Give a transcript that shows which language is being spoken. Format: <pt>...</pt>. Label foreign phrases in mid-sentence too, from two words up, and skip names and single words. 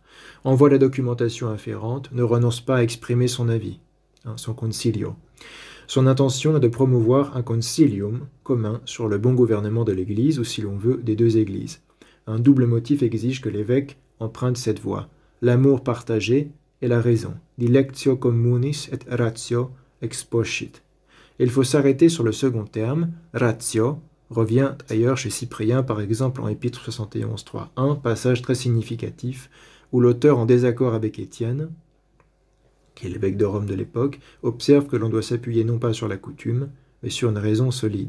<fr>Envoie la documentation afférente, ne renonce pas à exprimer son avis, son concilio. Son intention est de promouvoir un concilium commun sur le bon gouvernement de l'Église, ou si l'on veut, des deux Églises. Un double motif exige que l'évêque emprunte cette voie, l'amour partagé et la raison.</fr> <la>Dilectio communis et ratio exposcit.</la> <fr>Il faut s'arrêter sur le second terme, ratio, revient ailleurs chez Cyprien, par exemple en Épître 71, 3.1, passage très significatif, où l'auteur, en désaccord avec Étienne, qui est l'évêque de Rome de l'époque, observe que l'on doit s'appuyer non pas sur la coutume, mais sur une raison solide.</fr>